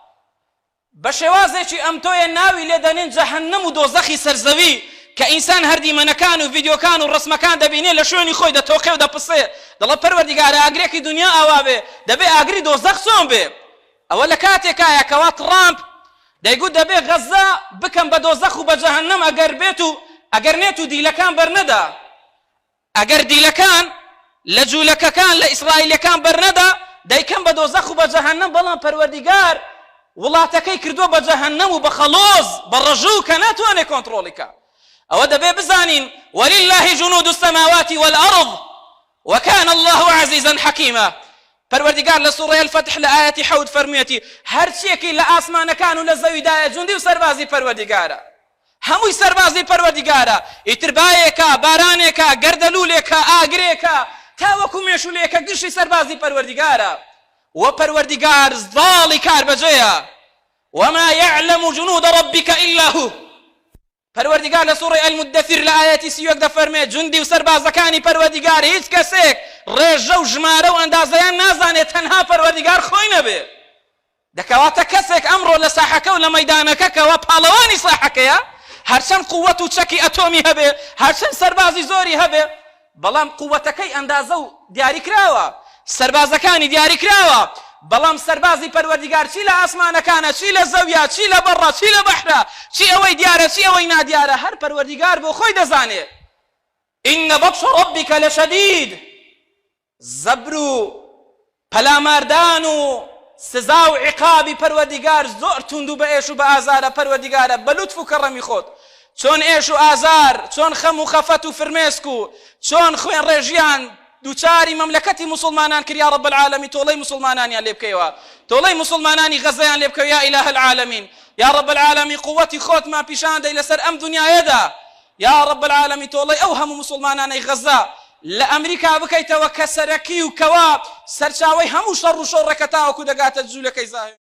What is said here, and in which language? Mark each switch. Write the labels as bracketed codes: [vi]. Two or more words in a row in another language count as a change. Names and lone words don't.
[ckb] بە شێوازێکی ئەم تۆیە ناوی لێ دەنێن جەهەنەم و دۆزەخی سەرزەوی کە ئینسان هەردیمەنەکان و ڤیدیۆکان و ڕسمەکان دەبینێ لە شوێنی خۆی دەتۆقێ و دەپسێ دەڵێ پەروەردیگارە ئاگرێکی دنیا ئاوا بێ دەبێ ئاگری دۆزەخ چۆن بێ ئەوە لە کاتێکایە کەوا تڕامپ دەیگوت دەبێ غەزە بکەم بە دۆزەخ و بە جەهەنەم ئەگەر نێت و دیلەکان بەرنەدا ئەگەر دیلەکان لە جوولەکەکان لە ئیسرائیلەکان بەرنەدا دەیکەم بە دۆزەخ و بە جەهەنەم بەڵام پەروەردیگار وڵاتەکەی کردووە بە جەهەنەم و بە خەڵۆز بە ڕەژوو کە ناتوانێت کۆنتڕۆڵیکە ئەوە دەبێ بزانین [ar] ولله جنود السماوات والأرض وكان الله عزيزا حكيما [ckb] پەروەردیگار لە سوڕەی الفتح لە ئاەتی حەوت فەرموویەتی هەرچیەکی لە ئاسمانەکان و لە زەویدایە جوندی و سەربازی پەروەردیگارە هەمووی سەربازی پەروەردیگارە ئیتر بایێکە بارانێکە گەردەلوولێکە ئاگرێکە تاوەکو مێشولێکە گشتی سەربازی پەروەردیگارە و پەروەردیگار زاڵی کار بەجێیە [ar] وما يعلم جنود ربك إلا هو [ckb] پەروەردیگار لە سوڕەی المدەثر لە ئاەتی 31 دەفەرمێت جوندی و سەربازەکانی پەروەردیگار هیچ کەسێک ڕێژە و ژمارە و ئەندازەیان نازانێت تەنها پەروەردیگار خۆی نەبێ دەکەواتە کەسێک ئەمڕۆ لە ساحەکە و لە مەیدانەکە کەوا پاڵەوانی ساحەکەیە هەرچەند قووەت و چەکی ئەتۆمی هەبێ هەرچەند سەربازی زۆری هەبێ بەڵام قووەتەکەی ئەندازە و دیاری کراوە سەربازەکانی دیاری کراوە بەڵام سەربازی پەروەردیگار چی لە ئاسمانەکانە چی لە زەویە چی لە بەڕە چی لە بەحرە چی ئەوەی دیارە چی ئەوەی نادیارە هەر پەروەردیگار بۆ خۆی دەزانێت [ar] إن بطش ربك لشديد [ckb] زەبر و پەلاماردان و سزا و عقابی پەروەردیگار زۆر توند و بە ئێش و بە ئازارە پەروەردیگارە بە لوتف و کەڕەمی خۆت چۆن ئێش و ئازار چۆن خەم و خەفەت و فرمێسک و چۆن خوێن ڕێژیان دووچاری مەملەکەتی مسلمانان کرد [ar] یا رب العالمین [ckb] تۆڵەی مسلمانانیان لێ بکەیەوە تۆڵەی مسلمانانی غەزەیان لێ بکەوە [ar] یا ئیلاهە العالمین یا رب العالمین [ckb] قووەتی خۆتمان پیشان دەی لەسەر ئەم دنیایەدا [ar] یا رب العالمین [ckb] تۆڵەی ئەو هەموو مسلمانانەی غەزە لە ئەمریکا بکەیتەوە کە سەرەکی و کەوا سەرچاوەی هەموو شەڕ و شۆڕەکە تاوەکو دەگاتە جوولەکەی زاهر